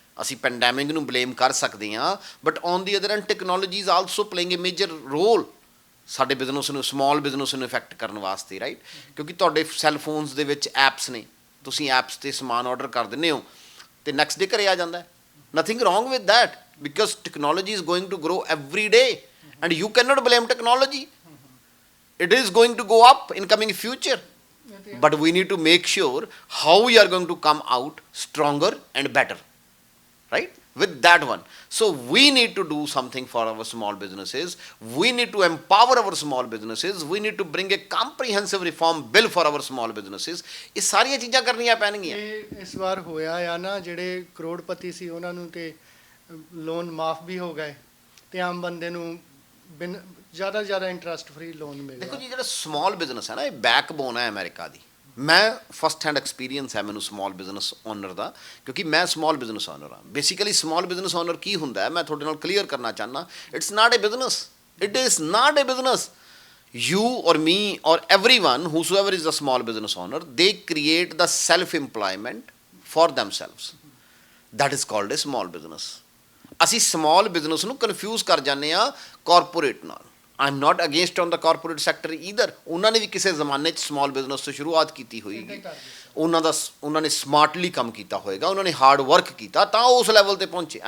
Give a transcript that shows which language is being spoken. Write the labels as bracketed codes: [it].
[pa] ਅਸੀਂ ਪੈਂਡੈਮਿਕ ਨੂੰ ਬਲੇਮ ਕਰ ਸਕਦੇ ਹਾਂ, but on ਦੀ other and technology is also playing A major role ਸਾਡੇ ਬਿਜ਼ਨਸ ਨੂੰ, ਸਮਾਲ ਬਿਜ਼ਨਸ ਨੂੰ ਇਫੈਕਟ ਕਰਨ ਵਾਸਤੇ, ਰਾਈਟ। ਕਿਉਂਕਿ ਤੁਹਾਡੇ ਸੈੱਲ ਫੋਨਸ ਦੇ ਵਿੱਚ ਐਪਸ ਨੇ, ਤੁਸੀਂ ਐਪਸ 'ਤੇ ਸਮਾਨ ਆਰਡਰ ਕਰ ਦਿੰਦੇ ਹੋ ਅਤੇ ਨੈਕਸਟ ਡੇ ਘਰੇ ਆ ਜਾਂਦਾ ਹੈ। [en] Nothing wrong with that, because technology is going to grow every day and you can not blame technology. it is going to go up in coming future, but we need to make sure how we are going to come out stronger and better, right, with that one. So we need to do something for our small businesses. We need to empower our small businesses. We need to bring a comprehensive reform bill for our small businesses. [pa] ਇਹ ਸਾਰੀਆਂ ਚੀਜ਼ਾਂ ਕਰਨੀਆਂ ਪੈਣਗੀਆਂ। ਇਹ ਇਸ ਵਾਰ ਹੋਇਆ ਆ ਨਾ, ਜਿਹੜੇ ਕਰੋੜਪਤੀ ਸੀ ਉਹਨਾਂ ਨੂੰ ਤੇ ਲੋਨ ਮਾਫ ਵੀ ਹੋ ਗਏ ਤੇ ਆਮ ਬੰਦੇ ਨੂੰ ਜ਼ਿਆਦਾ ਇੰਟਰਸਟ ਫ੍ਰੀ ਲੋਨ ਮਿਲਿਆ। ਦੇਖੋ ਜੀ, ਜਿਹੜਾ ਸਮਾਲ ਬਿਜ਼ਨਸ ਹੈ ਨਾ, ਇਹ ਬੈਕਬੋਨ ਹੈ ਅਮਰੀਕਾ ਦੀ। ਮੈਂ ਫਸਟ ਹੈਂਡ ਐਕਸਪੀਰੀਅੰਸ ਹੈ ਮੈਨੂੰ ਸਮਾਲ ਬਿਜ਼ਨਸ ਓਨਰ ਦਾ, ਕਿਉਂਕਿ ਮੈਂ ਸਮਾਲ ਬਿਜ਼ਨਸ ਓਨਰ ਹਾਂ। ਬੇਸਿਕਲੀ ਸਮਾਲ ਬਿਜ਼ਨਸ ਓਨਰ ਕੀ ਹੁੰਦਾ ਹੈ, ਮੈਂ ਤੁਹਾਡੇ ਨਾਲ ਕਲੀਅਰ ਕਰਨਾ ਚਾਹੁੰਦਾ। [en] It's not a business, it is not a business. You or me or everyone, whosoever is a small business owner, they create the self-employment for themselves. That is called a small business. [pa] ਅਸੀਂ small business ਨੂੰ confuse ਕਰ ਜਾਂਦੇ ਹਾਂ corporate ਨਾਲ। [en] I am not against on the corporate sector either. [pa] ਉਹਨਾਂ ਨੇ ਵੀ ਕਿਸੇ ਜ਼ਮਾਨੇ 'ਚ small business ਤੋਂ ਸ਼ੁਰੂਆਤ ਕੀਤੀ ਹੋਏਗੀ, ਉਹਨਾਂ ਨੇ ਸਮਾਰਟਲੀ ਕੰਮ ਕੀਤਾ ਹੋਏਗਾ, ਉਹਨਾਂ ਨੇ ਹਾਰਡ ਵਰਕ ਕੀਤਾ ਤਾਂ ਉਸ ਲੈਵਲ 'ਤੇ ਪਹੁੰਚੇ।